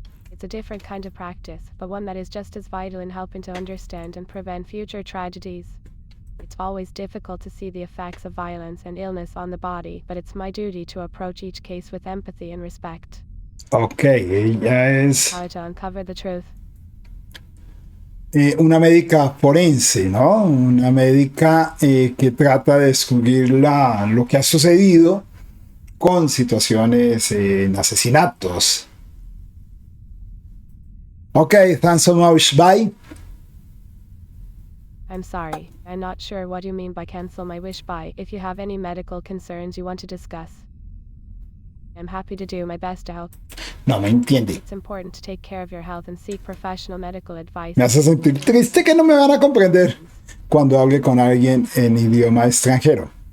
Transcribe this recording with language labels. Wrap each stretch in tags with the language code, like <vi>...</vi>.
<en>It's a different kind of practice, but one that is just as vital in helping to understand and prevent future tragedies. It's always difficult to see the effects of violence and illness on the body, but it's my duty to approach each case with empathy and respect.</en> <es>Ok, ella es</es> <en>How to uncover the truth.</en> <es>una médica forense, ¿no? Una médica que trata de descubrir lo que ha sucedido con situaciones en asesinatos.</es> <en>Ok, thanks so much, bye. I'm sorry, I'm not sure what you mean by cancel my wish by. If you have any medical concerns you want to discuss, I'm happy to do my best to help.</en> <es>No me entiende.</es> <en>It's important to take care of your health and seek professional medical advice.</en> <es>Me hace sentir triste que no me van a comprender cuando hable con alguien en idioma extranjero.</es>